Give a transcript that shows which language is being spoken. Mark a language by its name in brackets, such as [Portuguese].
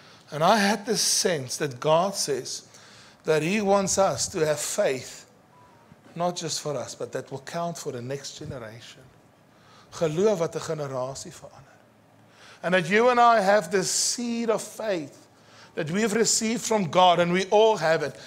[English] And I had this sense that God says that He wants us to have faith, not just for us, but that will count for the next generation. [Afrikaans] Geloof wat 'n generasie verander. [English] And that you and I have this seed of faith that we have received from God, and we all have it.